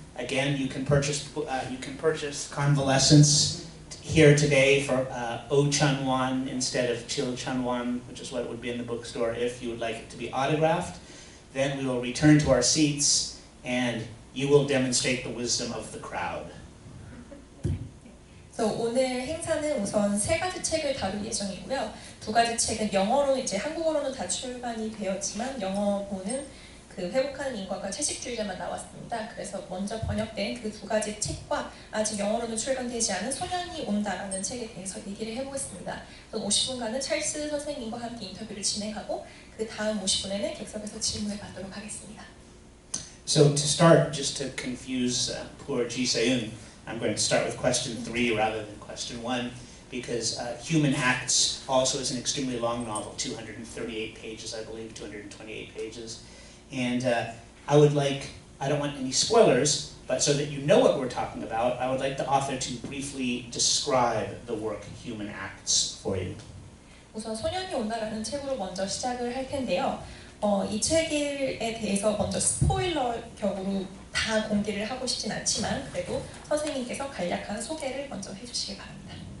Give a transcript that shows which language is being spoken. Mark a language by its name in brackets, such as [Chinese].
[English] Again, you can purchase Convalescence here today for Oh-chun-won instead of Chil-chun-won, which is what it would be in the bookstore if you would like it to be autographed. Then we will return to our seats and you will demonstrate the wisdom of the crowd. [Korean] 오늘 행사는 우선 3가지 책을 다룰 예정이고요. 2가지 책은 영어로 한국어로는 다 출간이 되었지만 영어로는 그 회복하는 인과가 채식주의자만 나왔습니다. 그래서 먼저 번역된 그 2가지 책과 아직 영어로는 출간되지 않은 소년이 온다라는 책에 대해서 얘기를 해보겠습니다. 50분간은 찰스 선생님과 함께 인터뷰를 진행하고 그 다음 50분에는 객석에서 질문을 받도록 하겠습니다. [English] So to start, just to confuse poor Ji Se-yoon, I'm going to start with question 3 rather than question 1, because Human Acts also is an extremely long novel, 238 pages, I believe, 228 pages. And I would like I don't want any spoilers, but so that you know what we're talking about, I would like the author to briefly describe the work Human Acts for you. [Korean] 우선 소년이 온다라는 책으로 먼저 시작을 할 텐데요. 이 책에 대해서 먼저 스포일러 격으로 다 공개를 하고 싶진 않지만 그래도 선생님께서 간략한 소개를 먼저 해주시기 바랍니다.